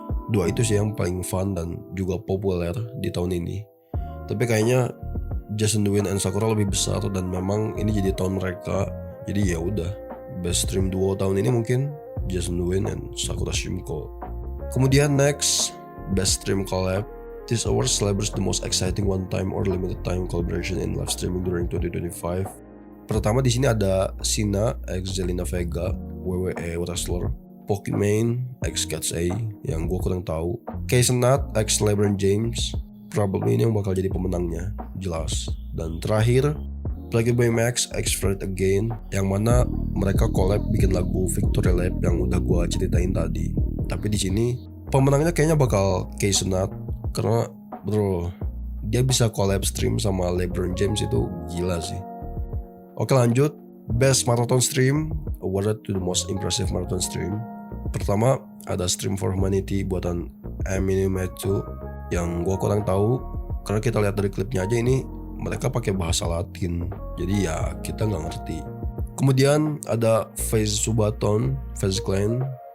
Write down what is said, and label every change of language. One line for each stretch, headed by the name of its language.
Indonesian: Dua itu sih yang paling fun dan juga populer di tahun ini. Tapi kayaknya Jason Duane and Sakura lebih besar dan memang ini jadi tahun mereka. Jadi ya udah, best stream duo tahun ini mungkin Jason Duane and Sakura Shimko. Kemudian next, best stream collab.
English: This award celebrates the most exciting one-time or limited time collaboration in live streaming during 2025.
Indonesian: Pertama di sini ada Sina x Zelina Vega, WWE wrestler. Pokimane x Cats A yang gue kurang tahu. Ksenat x LeBron James, probably ini yang bakal jadi pemenangnya, jelas. Dan terakhir, Plagueboy Max x Fred Again, yang mana mereka collab bikin lagu Victory Lap yang udah gue ceritain tadi. Tapi di sini pemenangnya kayaknya bakal Ksenat, karena bro, dia bisa collab stream sama LeBron James, itu gila sih. Oke lanjut,
English: Best Marathon Stream, awarded to the most impressive marathon stream.
Indonesian: Pertama ada Stream for Humanity buatan Eminem Matthew, yang gue kurang tahu karena kita lihat dari klipnya aja ini mereka pakai bahasa Latin, jadi ya kita nggak ngerti. Kemudian ada FaZe Subaton, FaZe Clan.